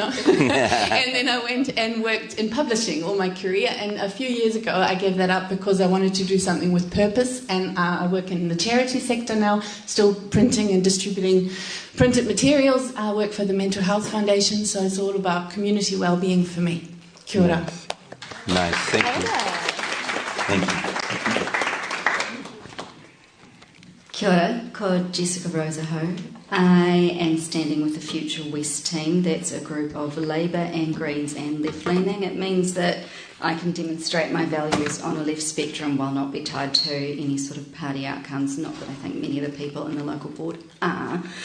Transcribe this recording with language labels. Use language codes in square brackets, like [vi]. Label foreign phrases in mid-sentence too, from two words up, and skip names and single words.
[en] And then I went and worked in publishing all my career, and a few years ago I gave that up because I wanted to do something with purpose, and I work in the charity sector now, still printing and distributing printed materials. I work for the Mental Health Foundation, so it's all about community well-being for me. [mi] Kia ora. [en] Nice, thank you. Thank you. [mi] Kia ora, ko Jessica Rosa Ho. [en] I am standing with the Future West team. That's a group of Labour and Greens and left-leaning. It means that I can demonstrate my values on a left spectrum while not be tied to any sort of party outcomes, not that I think many of the people in the local board are.